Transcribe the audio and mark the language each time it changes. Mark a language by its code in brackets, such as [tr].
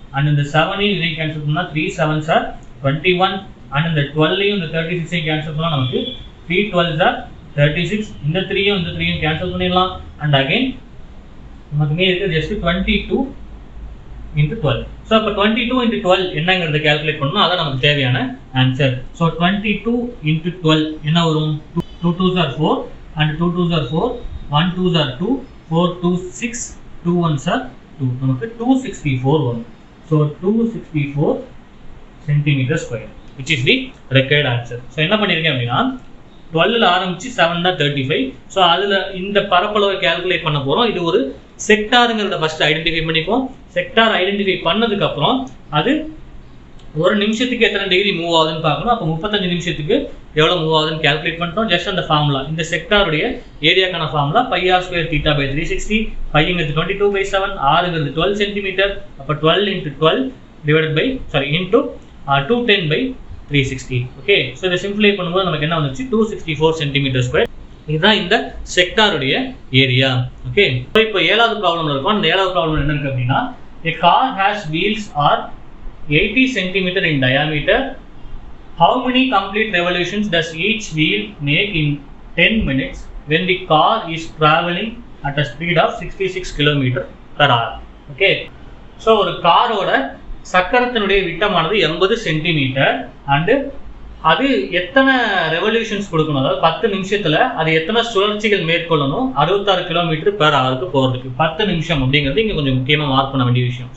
[ta] And இந்த 7 இதையும் cancel பண்ணால் [en] 3 7s are 21. [ta] அண்ட் இந்த 12ஐயும் இந்த 36ஐயும் கேன்சல் பண்ணால் நமக்கு [en] 3 12s are 36. [ta] இந்த 3யும் இந்த 3யும் கேன்சல் பண்ணிடலாம். அண்ட் அகைன் நமக்கு மீது இருக்குது ஜஸ்ட் 22 into 12. ஸோ அப்போ 22 into 12 என்னங்கிறத கேல்குலேட் பண்ணணும். அதான் நமக்கு தேவையான ஆன்சர். ஸோ 22 into 12 என்ன வரும், [en] 2 2s are 4 and 2 2s are 4, 1 2s are 2, 4 2 6, 2 1s are 2. [ta] நமக்கு 264 வரும். [en] So 264 centimeter square, which is the required answer. [ta] So என்ன பண்ணியிருக்கேன் அப்படின்னா 12ல் ஆரம்பிச்சு 7 தான் 35. ஸோ அதில் இந்த பரப்பளவை கேல்குலேட் பண்ண போகிறோம். இது ஒரு செக்டாருங்கிறத ஃபஸ்ட்டு ஐடென்டிஃபை பண்ணிப்போம். செக்டார் ஐடென்டிஃபை பண்ணதுக்கப்புறம் அது ஒரு நிமிஷத்துக்கு எத்தனை டிகிரி மூவ் ஆகுதுன்னு பார்க்கணும். அப்போ 35 நிமிஷத்துக்கு எவ்வளோ மூவ் ஆகுதுன்னு கேல்குலேட் பண்ணிட்டோம். ஜஸ்ட் அந்த ஃபார்முலா, இந்த செக்டாருடைய ஏரியாக்கான ஃபார்முலா πr² θ/360. பைங்கிறது 22/7, ஆறுங்கிறது 12 சென்டிமீட்டர். அப்போ 12 into 12 divided by into 210/360. Okay, so இதை சிம்பிளை பண்ணும்போது நமக்கு என்ன வந்துச்சு, 264 சென்டிமீட்டர் ஸ்கொயர். இதுதான் இந்த செக்டாருடைய ஏரியா. ஓகே, ஸோ இப்போ 7வது ப்ராப்ளம்ல இருக்கும். அந்த 7வது ப்ராப்ளம் என்ன இருக்கு அப்படின்னா, [en] a car has wheels are 80 centimeter in diameter How many complete revolutions does each wheel make in 10 minutes when the car is traveling at a speed of 66 km per hour? Okay. [ta] So ஒரு காரோட சக்கரத்தினுடைய விட்டமானது 80 centimetre and அது எத்தனை revolutions கொடுக்கணும், அதாவது 10 நிமிஷத்துல அது எத்தனை சுழற்சிகள் மேற்கொள்ளணும் 66 கிலோமீட்டர் பெர் ஹவருக்கு போகிறதுக்கு 10 நிமிஷம் அப்படிங்கிறது இங்கே கொஞ்சம் முக்கியமாக மார்க் பண்ண வேண்டிய விஷயம்.